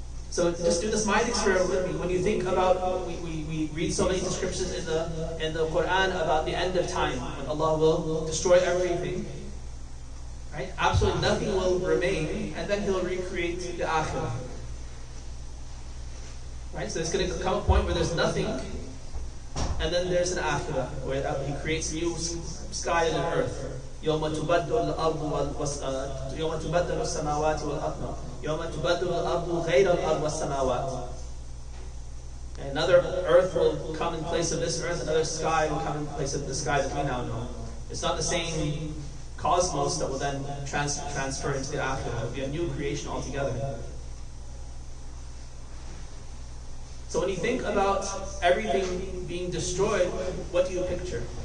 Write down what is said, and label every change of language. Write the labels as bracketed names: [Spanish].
[English] So just do this mind experiment with me. When you think about, we read so many descriptions in the Quran about the end of time, when Allah will destroy everything. Right? Absolutely nothing will remain, and then He'll recreate the Akhirah. Right? So there's going to come a point where there's nothing, and then there's an Akhirah, where He creates new sky and earth. [Arabic] يوم تبدل الأرض يوم تبدل السماوات والأرض يوم تبدل الأرض غير الأرض والسماوات. [English] Another earth will come in place of this earth, another sky will come in place of the sky that we now know. It's not the same cosmos that will then transfer into the Akhirah. It will be a new creation altogether. So when you think about everything being destroyed, what do you picture?